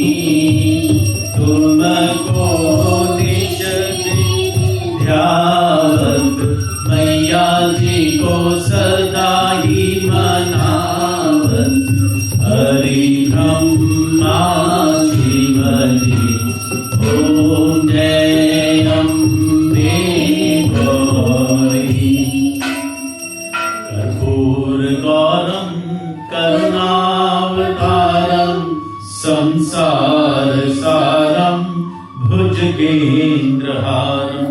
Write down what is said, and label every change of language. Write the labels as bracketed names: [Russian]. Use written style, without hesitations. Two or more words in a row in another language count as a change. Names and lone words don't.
[Hindi] तुमको निज ध्यावत। मैया जी को सदा ही मनावत। हरि ब्रह्मा शिव जी। ओम जय अम्बे गौरी। [Sanskrit] कर्पूर गौरम करुणावतारम। संसार सारम भुजगेन्द्रहारम।